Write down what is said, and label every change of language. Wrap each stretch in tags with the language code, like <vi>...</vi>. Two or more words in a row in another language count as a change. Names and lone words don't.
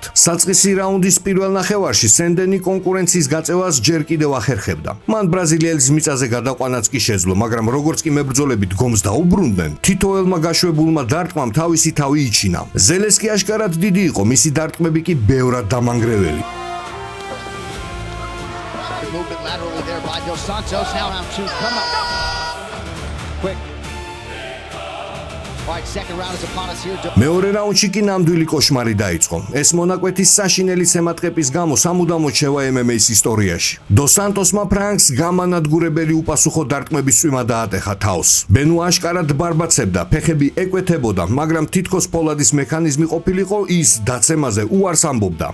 <ka>საწყისი რაუნდის პირველ ნახევარში სენდენი კონკურენციის გაწევას ჯერ კიდევ ახერხებდა. მან ბრაზილიელის მიწაზე გადაყვანაც კი შეძლო, მაგრამ როგორც კი მებრძოლები დგომს დაუბრუნდნენ, თითოეულმა გაშვებულმა დარტყმამ თავისი თავი იჩინა. ზელესკი აშკარად დიდი იყო, მისი დარტყმები კი ბევრად დამანგრეველი.</ka> <en>Movement laterally there by Dos Santos. Now round two. Come up. Quick. right, second round is upon us here.</en> <ka>მეორე რაუნდში კი ნამდვილი კოშმარი დაიწყო. ეს მონაკვეთის საშინელი სემატყეპის გამო სამუდამოდ შევა MMA-ის ისტორიაში. დოს სანტოსმა ფრანკს გამანადგურებელი უპასუხო დარტყმების წვიმა დაატეხა თავს. ბენუა აშკარად ბარბაცებდა, ფეხები ეკვეთებოდა, მაგრამ თითქოს პოლადის მექანიზმი ყოფილიყო, ის დაცემაზე უარს ამბობდა.</ka>